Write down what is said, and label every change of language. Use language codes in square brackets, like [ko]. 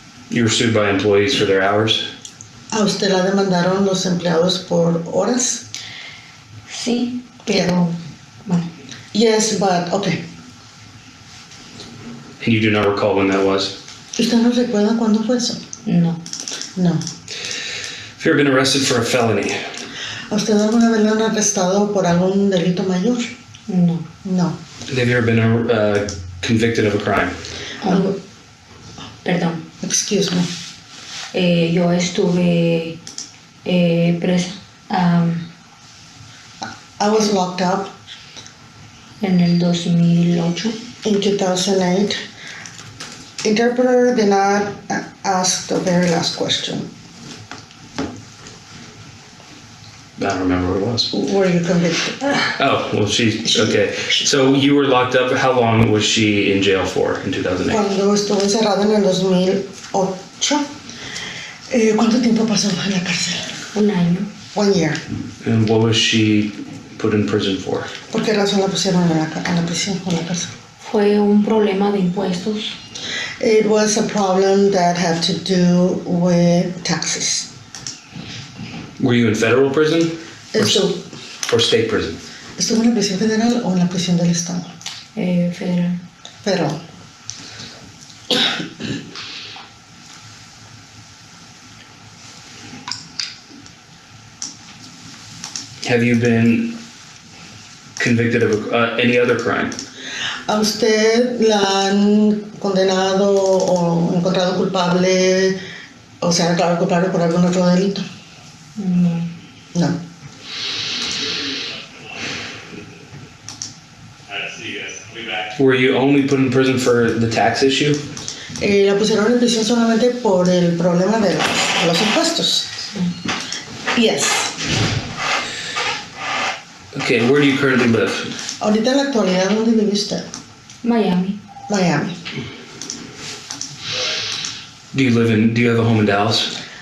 [en] You were sued by employees for their hours? [es] ¿A usted la demandaron los empleados por horas? Sí, pero bueno, [en] Yes, but okay. And you do not recall when that was? [es] ¿Usted no recuerda cuándo fue eso? no. [en] No. Have you ever been arrested for a felony? [es] ¿A usted alguna vez le han arrestado por algún delito mayor? No. [en] No. Have you ever been convicted of a crime? [es] Perdón. [en] Excuse me. [es] Yo estuve presa [en] I was locked up [es] en el 2008. [en] in 2008. Interpreter did not ask the very last question. I don't remember what it was. Were you convicted? Oh, well, okay. So you were locked up. How long was she in jail for in 2008? [es] Cuando estuvo encerrado en el 2008, ¿cuánto tiempo pasó en la cárcel? Un año. [en] 1 year. And what was she put in prison for? [es] ¿Por qué razón la pusieron en la prisión o en la cárcel? Fue un problema de impuestos. [en] It was a problem that had to do with taxes. Were you in federal prison [es] ¿Estuvo [en] or state prison? [es] en la prisión federal o en la prisión del estado? Federal. [en] Federal. Have you been convicted of any other crime? [es] ¿A usted la han condenado o encontrado culpable o se ha declarado culpable por algún otro delito? No. [en] No. Were you only put in prison for the tax issue? [es] La pusieron en prisión solamente por el problema de los impuestos. [en] Yes. Okay, where do you currently live? [es] Ahorita en la actualidad, ¿dónde vive usted? Miami. [en] Miami. Do you have a home in Dallas?